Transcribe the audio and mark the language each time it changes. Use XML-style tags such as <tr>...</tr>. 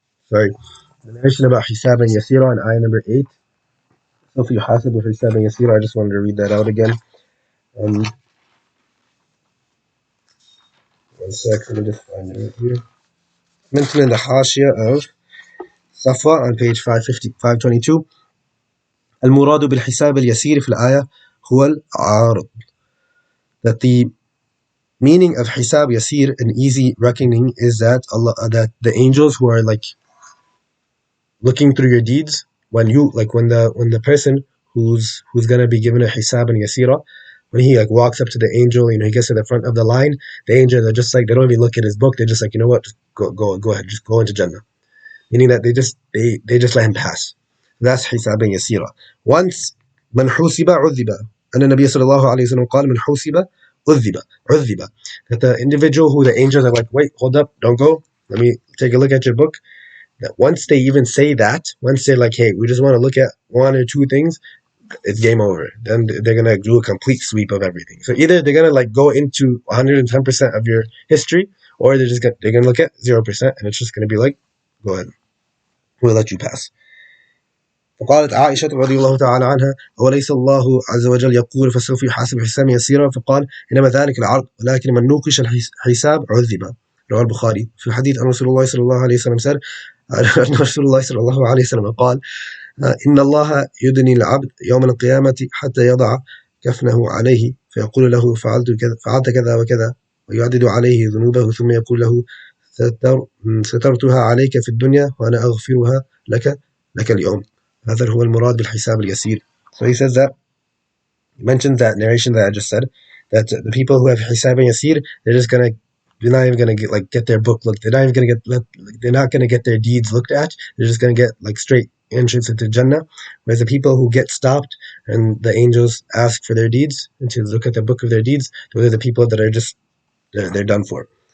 <en>Sorry. The narration about Hisab and Yasira in ayah number 8.</en> <ar>سوف يحاسب حسابا يسيرا.</ar> <en>I just wanted to read that out again. One sec, let me just find it here. Mentioned in the Hashia of Safa on page 522.</en> <ar>المراد بالحساب اليسير في الآية هو العارض.</ar> <en>That the meaning of Hisab Yasir, an easy reckoning, is that that the angels who are like looking through your deeds, when the person who's gonna be given a Hisab and Yasira, when he like walks up to the angel, he gets to the front of the line, the angel, they're just like, they don't even look at his book, they're just like, you know what, just go ahead, just go into Jannah. Meaning that they just let him pass. That's Hisab and Yasira. Once</en> <ar>من حوسب عذب. أن النبي صلى الله عليه وسلم قال من حوسب عذب.</ar> <en>That the individual who the angels are like, wait, hold up, don't go, let me take a look at your book. That once they even say that, once they're like, hey, we just want to look at one or two things, it's game over. Then they're gonna do a complete sweep of everything. So either they're gonna like go into 110% of your history, or they're gonna look at 0%, and it's just gonna be like, go ahead, we'll let you pass.</en> <ar>فقالت عائشة رضي الله تعالى عنها: أوليس الله عز وجل يقول فسوف يحاسب حسابا يسيرا؟ فقال: إنما ذلك العرض ولكن من نوقش الحساب عذب. رواه البخاري. في الحديث أن رسول الله صلى الله عليه وسلم</ar> <en>said,</en> <ar>رسول الله صلى الله عليه وسلم قال: إن الله يدني العبد يوم القيامة حتى يضع كفنه عليه فيقول له فعلت كذا وكذا ويعدد عليه ذنوبه ثم يقول له سترتها عليك في الدنيا وأنا أغفرها لك اليوم. هذا هو المراد بالحساب اليسير.</ar> <en>So he says that, he mentions that narration that I just said, that the people who have Hisab and Yasir, they're not even gonna get their book looked. They're not gonna get their deeds looked at. They're just gonna get like straight entrance into Jannah. Whereas the people who get stopped and the angels ask for their deeds and to look at the book of their deeds, those are the people that are just they're done for.</en>